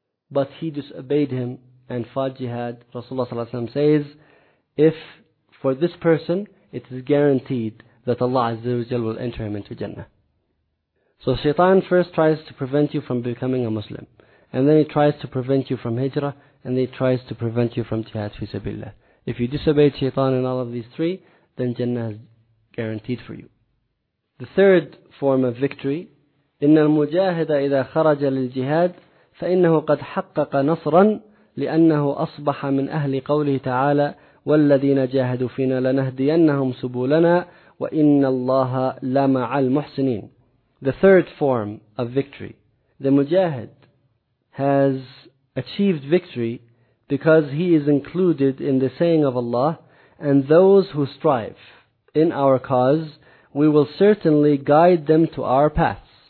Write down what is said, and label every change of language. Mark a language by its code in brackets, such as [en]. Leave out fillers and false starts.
[en] But he disobeyed him and fought jihad. Rasulullah sallallahu alayhi wa sallam says, if for this person, it is guaranteed that Allah Azza wa Jal will enter him into Jannah. So Shaytan first tries to prevent you from becoming a Muslim. And then he tries to prevent you from hijrah. And then he tries to prevent you from jihad fi sabilillah. If you disobey Shaytan in all of these three, then Jannah is guaranteed for you. The third form of victory, [ar] إِنَّ الْمُجَاهِدَ إِذَا خَرَجَ لِلْجِهَادِ فَإِنَّهُ قَدْ حَقَّقَ نَصْرًا لِأَنَّهُ أَصْبَحَ مِنْ أَهْلِ قَوْلِهِ تَعَالَى وَالَّذِينَ جَاهَدُوا فِينَا لَنَهْدِيَنَّهُمْ سُبُولَنَا وَإِنَّ اللَّهَ لَمَعَ الْمُحْسِنِينَ. [en] The third form of victory. The Mujahid has achieved victory because he is included in the saying of Allah, and those who strive in our cause, we will certainly guide them to our paths.